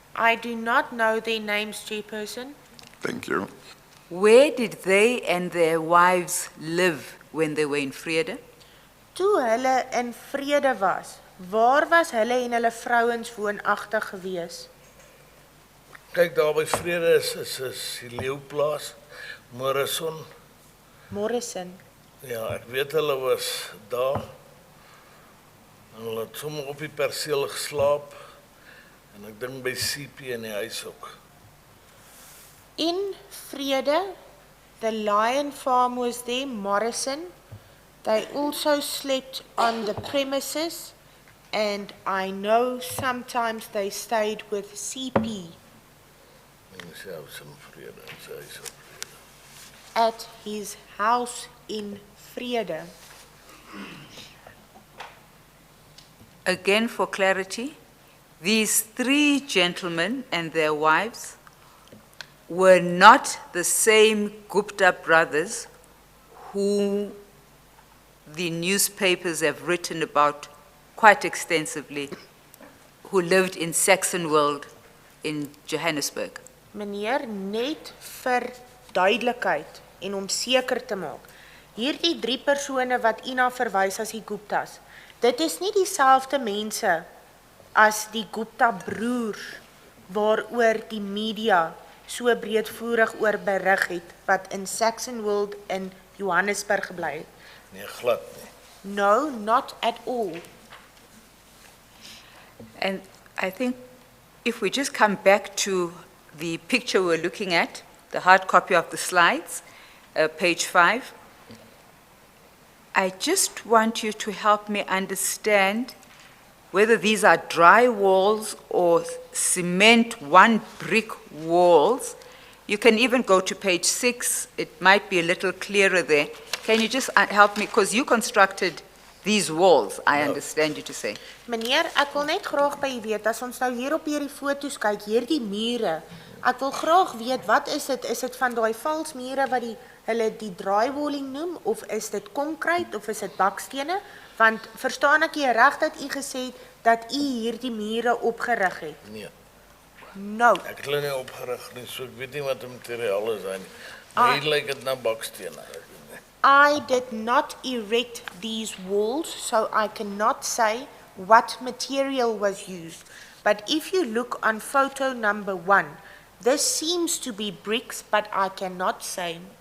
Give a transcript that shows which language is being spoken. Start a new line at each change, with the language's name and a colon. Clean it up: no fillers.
English: I do not know their names, Chairperson. Thank you. Where did they and their wives live when they were in Vrede?
Afrikaans: Toe hulle in Vrede was, waar was hulle en hulle vrouens woonagtig gewees? Kyk, daar by Vrede is die leeuplaas, Morrison. Morrison. Ja, ek weet hulle was daar. En hulle het sommer op die perseel geslaap. En ek dink by CP in die huis ook.
English: In Vrede, the Lion Farm was there, Morrison. They also slept on the premises, and I know sometimes they stayed with CP
Afrikaans: En sy huis in Vrede, en sy huis in Vrede.
English: at his house in Vrede. Again, for clarity, these 3 gentlemen and their wives were not the same Gupta brothers who the newspapers have written about quite extensively, who lived in Saxonwold in Johannesburg.
Afrikaans: Meneer, net vir duidelikheid en om seker te maak, hierdie 3 persone wat u na verwys as die Guptas, dit is nie dieselfde mense as die Gupta broers waaroor die media so breedvoerig oor berig het, wat in Saxonwold in Johannesburg gebly het. Nee, glad nie.
English: No, not at all. And I think if we just come back to the picture we're looking at, the hard copy of the slides, page 5, I just want you to help me understand whether these are dry walls or cement 1 brick walls. You can even go to page 6, it might be a little clearer there. Can you just help me, because you constructed These walls, I understand you to say.
Afrikaans: Meneer, ek wil net graag by u weet, as ons nou hier op hierdie foto's kyk, hierdie mure, ek wil graag weet, wat is dit? Is dit van daai vals mure wat hulle die drywalling noem, of is dit konkreet, of is dit bakstene? Want verstaan ek jy reg dat u gesê het, dat u hierdie mure opgerig het? Nee, Nou, ek het hulle nie opgerig nie, so ek weet nie wat die materiaal is daar nie. Maar hier lyk dit na bakstene.
English: I did not erect these walls, so I cannot say what material was used. But if you look on photo number 1, this seems to be bricks, but I cannot say.